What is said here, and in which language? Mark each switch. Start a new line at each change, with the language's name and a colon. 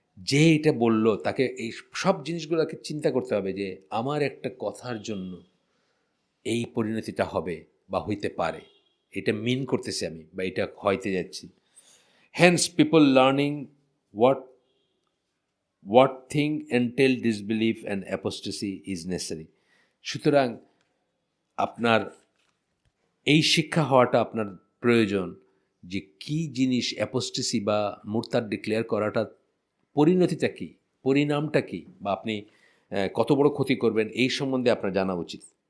Bangla: যে এটা বলল তাকে এই সব জিনিসগুলোকে চিন্তা করতে হবে, যে আমার একটা কথার জন্য এই পরিণতিটা হবে বা হইতে পারে, এটা মিন করতেছি আমি, বা এটা হইতে যাচ্ছি।
English: Hence, people learning what thing entail disbelief and apostasy is necessary.
Bangla: সুতরাং আপনার এই শিক্ষা হওয়াটা আপনার প্রয়োজন, যে কি জিনিস অ্যাপোস্টেসি বা মুরতাদ ডিক্লেয়ার করাটা পরিণতিটা কী, পরিণামটা কী, বা আপনি কত বড় ক্ষতি করবেন এই সম্বন্ধে আপনার জানা উচিত।